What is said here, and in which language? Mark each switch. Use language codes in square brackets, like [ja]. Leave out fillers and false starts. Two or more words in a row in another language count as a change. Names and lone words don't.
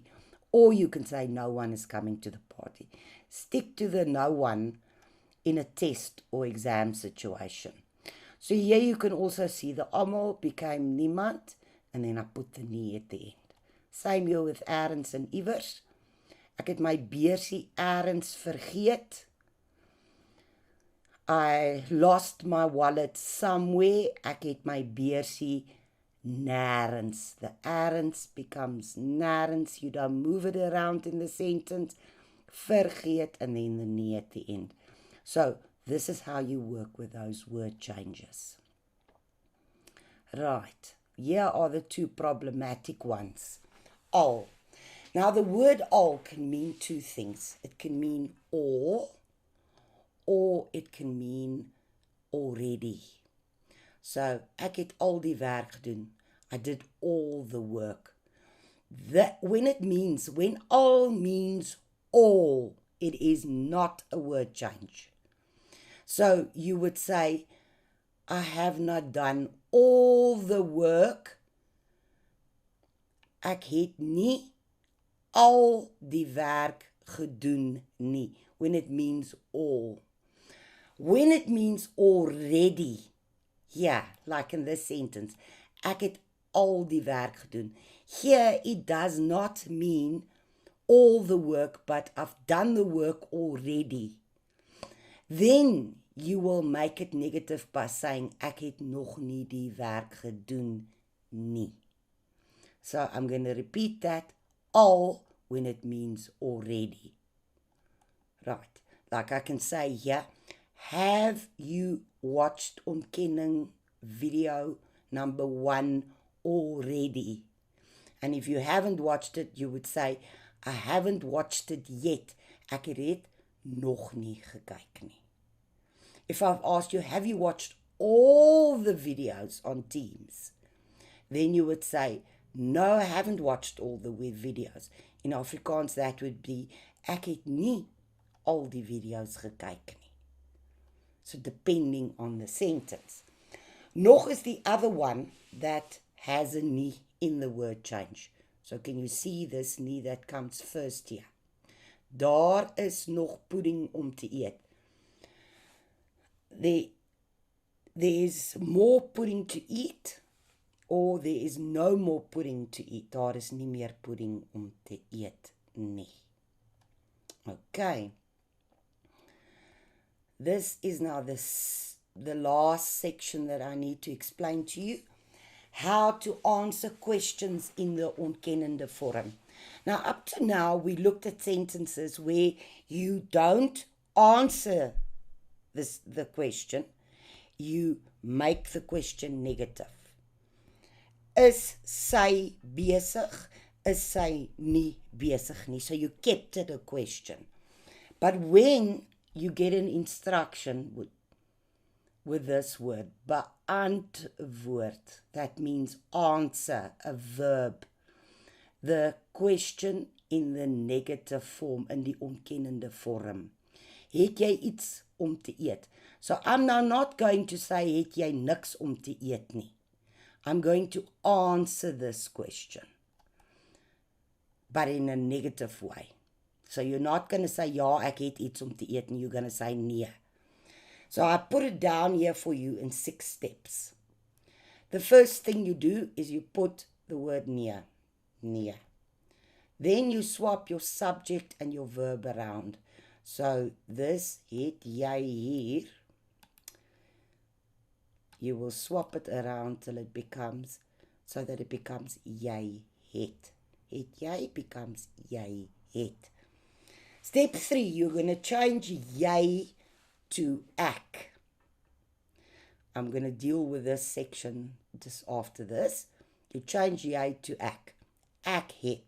[en] Or you can say no one is coming to the party. Stick to the no one in a test or exam situation. So here you can also see the almal became niemand, and then I put the nie at the end. Same here with errands and iewers. [af] Ek het my beursie errands vergeet. [en] I lost my wallet somewhere. [af] Ek het my beursie nêrens. [en] The errands becomes nêrens. You don't move it around in the sentence. Vergeet, and then the nie at the end. So, this is how you work with those word changes. Right, here are the two problematic ones. Al. Now, the word al can mean two things. It can mean or it can mean already. So, [af] ek het al die werk gedoen. [en] I did all the work. When al means all, it is not a word change. So you would say, I have not done all the work. [af] Ek het nie al die werk gedoen nie. [en] When it means all. When it means already, yeah, like in this sentence, [af] ek het al die werk gedoen. [en] Here it does not mean all the work, but I've done the work already. Then you will make it negative by saying, [af] ek het nog nie die werk gedoen nie. [en] So I'm going to repeat that, all, when it means already. Right, like I can say here, have you watched Ontkenning video number 1 already? And if you haven't watched it, you would say, I haven't watched it yet. [af] Ek het dit nog nie gekyk nie. [en] If I've asked you, have you watched all the videos on Teams? Then you would say, no, I haven't watched all the videos. In Afrikaans, that would be, [af] ek het nie al die video's gekyk nie. [en] So depending on the sentence. Nog is the other one that has a nie in the word change. So can you see this nie that comes first here? [af] Daar is nog pudding om te eet. [en] There is more pudding to eat, or there is no more pudding to eat. [af] Daar is nie meer pudding om te eet nie. [en] Okay. This is now the last section that I need to explain to you. How to answer questions in the [af] ontkennende vorm. [en] Now, up to now, we looked at sentences where you don't answer the question, you make the question negative. [af] Is sy besig? Is sy nie besig nie? [en] So you kept it a question. But when you get an instruction with this word, beantwoord, that means answer, a verb. The question in the negative form, [af] in die ontkennende vorm. Het jy iets om te eet? [en] So I'm now not going to say, [af] het jy niks om te eet nie. [en] I'm going to answer this question, but in a negative way. So you're not going to say, [af] ja, ek het iets om te eet, [en] and you're going to say, nee. So I put it down here for you in 6 steps. The first thing you do is you put the word near. Then you swap your subject and your verb around. So this [af] het jy hier [en] you will swap it around till it becomes, so that it becomes [af] jy het. Het jy [en] becomes [af] jy het. [en] Step 3, you're going to change jy to ek. I'm going to deal with this section just after this. You change jy to ek. [af] Ek het.